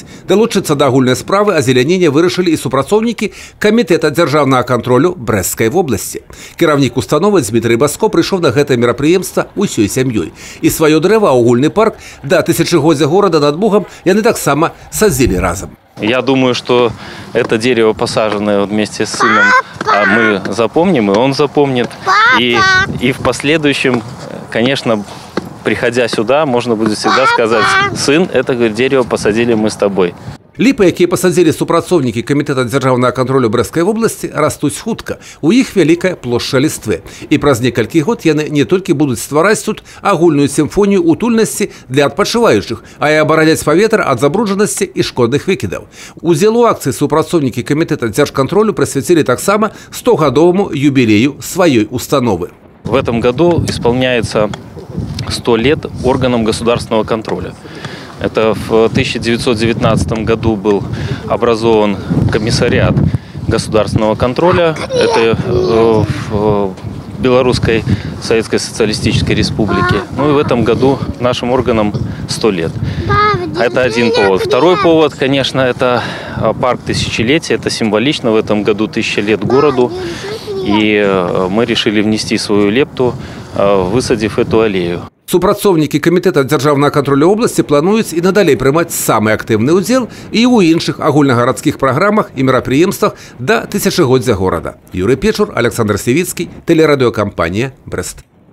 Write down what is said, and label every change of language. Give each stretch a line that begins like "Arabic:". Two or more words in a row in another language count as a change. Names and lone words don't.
Belarusian: Далучыцца да агульнай справы азелянення вырашылі і супрацоўнікі камітэта дзяржаўнага кантролю Брэсцкай вобласці. Кіраўнік установы Дмітрый Баско прыйшоў на гэтае мерапрыемства усёй сям'ёй. І сваё дрэва, агульны парк да тысячагоддзя горада над Бугом яны таксама садзілі разам.
Russian: Я думаю, что это дерево, посаженное вместе с сыном, мы запомним, и он запомнит. И в последующем, конечно, приходя сюда, можно будет всегда сказать: сын, это дерево посадили мы с тобой.
Belarusian: Ліпы, якія пасадзілі супрацоўнікі камітэта дзяржаўнага кантролю Брэсцкай вобласці, растуць хутка. У іх вялікая плошча ліствы. І праз некалькі год яны не толькі будуць ствараць тут агульную сімфонію утульнасці для адпачываючых, а і абараняць паветра ад забруджанасці і шкодных выкідаў. Удзел у акцыі супрацоўнікі камітэта дзяржкантролю прысвяцілі таксама 100-гадоваму юбілею сваёй установы.
Russian: В этом году исполняется 100 лет органам государственного контроля. Это в 1919 году был образован комиссариат государственного контроля. Это в Белорусской Советской Социалистической Республике. Ну и в этом году нашим органам 100 лет. Это один повод. Второй повод, конечно, это парк тысячелетия. Это символично. В этом году 1000 лет городу. И мы решили внести свою лепту, высадив эту аллею.
Belarusian: Супрацоўнікі камітэта дзяржаўнага кантролю вобласці плануюць і надалей прымаць самы актыўны ўдзел і ў іншых агульнагарадскіх праграмах і мерапрыемствах да тысячагоддзя горада. Юрый Печур, Александр Севіцкі, тэлерадыёкампанія «Брэст».